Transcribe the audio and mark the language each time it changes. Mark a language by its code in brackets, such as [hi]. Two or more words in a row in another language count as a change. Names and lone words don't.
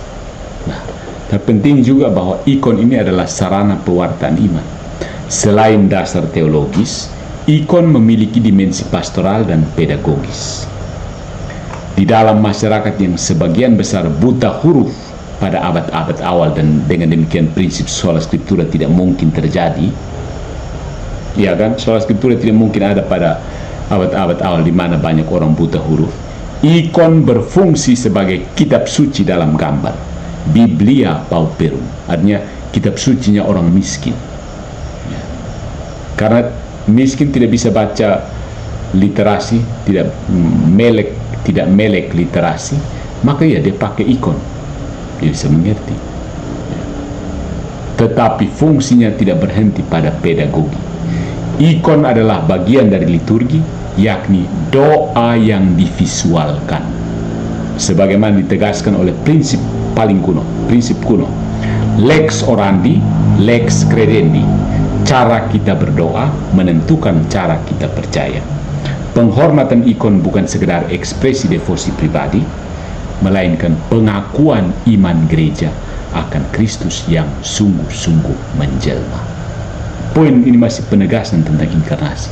[id] Nah, terpenting juga bahwa ikon ini adalah sarana pewartaan iman. Selain dasar teologis, ikon memiliki dimensi pastoral dan pedagogis. Di dalam masyarakat yang sebagian besar buta huruf pada abad-abad awal, dan dengan demikian prinsip [la] sola scriptura [id] tidak mungkin terjadi, ya kan? [la] Sola scriptura [id] tidak mungkin ada pada abad-abad awal di mana banyak orang buta huruf. Ikon berfungsi sebagai kitab suci dalam gambar, [la] Biblia Pauperum, [id] artinya kitab sucinya orang miskin. Ya. Karena miskin tidak bisa baca literasi, tidak melek literasi, maka ya dia pakai ikon, dia bisa mengerti. Ya. Tetapi fungsinya tidak berhenti pada pedagogi. Ikon adalah bagian dari liturgi, yakni doa yang divisualkan, sebagaimana ditegaskan oleh prinsip paling kuno, prinsip kuno, [la] lex orandi, lex credendi. [id] Cara kita berdoa menentukan cara kita percaya. Penghormatan ikon bukan sekedar ekspresi devosi pribadi, melainkan pengakuan iman gereja akan Kristus yang sungguh-sungguh menjelma. Poin ini masih penegasan tentang inkarnasi.